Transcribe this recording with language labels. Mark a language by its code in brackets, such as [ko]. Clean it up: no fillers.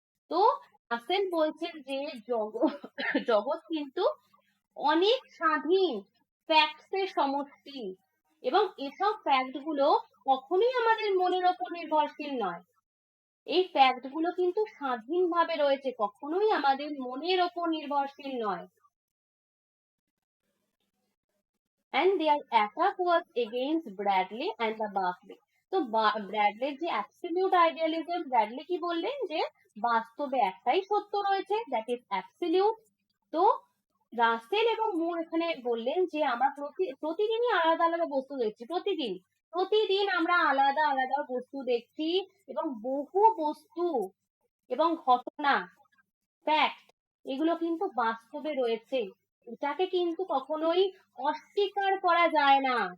[bn] তো রাসেল বলছেন যে জগৎ জগৎ কিন্তু অনেক স্বাধীন ফ্যাক্টস এর সমষ্টি, এবং এসব ফ্যাক্ট গুলো কখনোই আমাদের মনের ওপর নির্ভরশীল নয়। এই ফ্যাক্ট গুলো কিন্তু স্বাধীনভাবে রয়েছে, কখনোই আমাদের মনের ওপর নির্ভরশীল নয়। [en] And their attack was against Bradley and the Berkeley. [bn] তো ব্র্যাডলির যে অ্যাবসলিউট আইডিয়ালিজম, ব্র্যাডলি কি বললেন, যে বাস্তবে একটাই সত্য রয়েছে, [en] That is absolute. [bn] তো রাসেল এবং মুর এখানে বললেন যে আমরা প্রতিদিনই আলাদা আলাদা বস্তু দেখছি, প্রতিদিন প্রতিদিন আমরা আলাদা আলাদা বস্তু দেখছি, এবং বহু বস্তু এবং ঘটনা, ফ্যাক্ট, এগুলো কিন্তু বাস্তবে রয়েছে, এটাকে কিন্তু কখনোই অস্বীকার করা যায় না।